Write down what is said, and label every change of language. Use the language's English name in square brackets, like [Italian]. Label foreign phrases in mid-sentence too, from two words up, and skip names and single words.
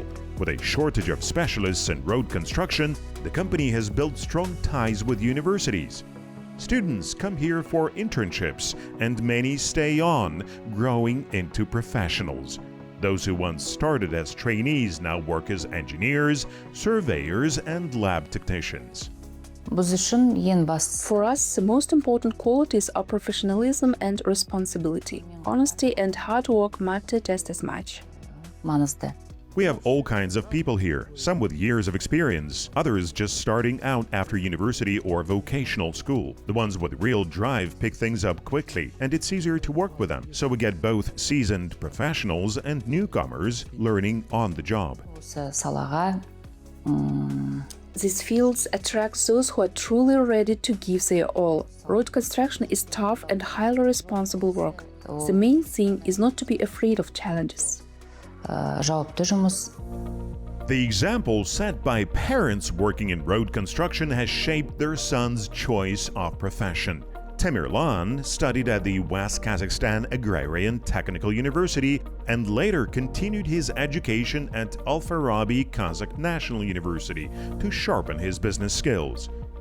[English] With a shortage of specialists in road construction, the company has built strong ties with universities. Students come here for internships, and many stay on, growing into professionals. Those who once started as trainees now work as engineers, surveyors, and lab technicians. [Kazakh] Біз үшін ең бастысы [English] For us, the most important qualities are professionalism and responsibility. Honesty and hard work matter just as much. [Kazakh] маңызды. [English] We have all kinds of people here, some with years of experience, others just starting out after university or vocational school. The ones with real drive pick things up quickly, and it's easier to work with them, so we get both seasoned professionals and newcomers learning on the job. [Kazakh] Осы салаға [English] These fields attract those who are truly ready to give their all. Road construction is tough and highly responsible work. The main thing is not to be afraid of challenges. [Kazakh] жауапты жұмыс. [English] The example set by parents working in road construction has shaped their son's choice of profession. Tamerlan studied at the West Kazakhstan Agrarian Technical University and later continued his education at Al-Farabi Kazakh National University to sharpen his business skills.